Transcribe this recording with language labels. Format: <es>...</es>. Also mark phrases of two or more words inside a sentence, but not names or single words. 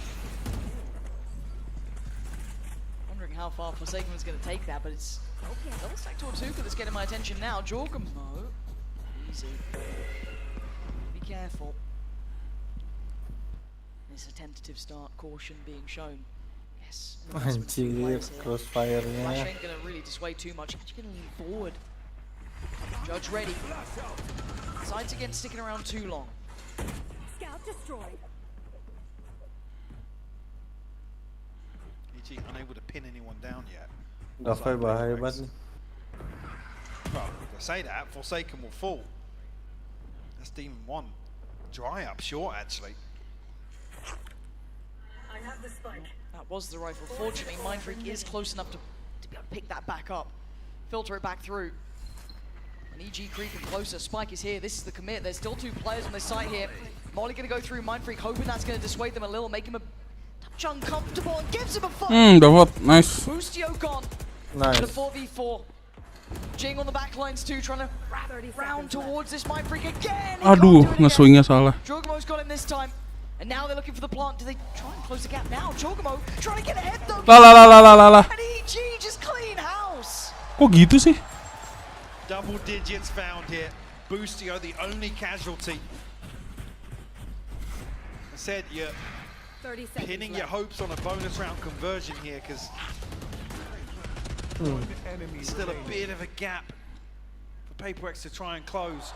<en>Wondering how far Forsaken was going to take that, but it's okay. Double stack Tortuga that's getting my attention now. Jorgamo, easy. Be careful. It's a tentative start. Caution being shown. Yes.</en> <id>Anjir, crossfire-nya.</id> <en>Flash ain't going to really dissuade too much. Actually going to lean forward. Judge ready. Sides again sticking around too long. Scout destroyed. EG unable to pin anyone down yet.</en> <id>Dafai bahaya banget.</id> <en>Well, if I say that, Forsaken will fall. That's Demon 1. Dry up short, actually. I have the spike. That was the rifle. Fortunately, Mindfreak is close enough to be able to pick that back up. Filter it back through. And EG creeping closer. Spike is here. This is the commit. There's still 2 players on this site here. Molly going to go through. Mindfreak hoping that's going to dissuade them a little, make him a touch uncomfortable, and gives him a fight.</en> <id>Dapat. Nice.</id> <en>Boostio gone. Nice. And a 4v4. Jing on the back lines too, trying to wrap round towards this Mindfreak again.</en> <id>Aduh, nge-swingnya salah.</id> <en>Jorgamo's got him this time. And now they're looking for the plant. Do they try and close the gap now? Jorgamo trying to get ahead though. La. And EG just clean house.</en> <id>Kok gitu sih?</id> <en>Double digits found here. Boostio, the only casualty. I said you're pinning your hopes on a bonus round conversion here, because still a bit of a gap for PaperX to try and close.</en>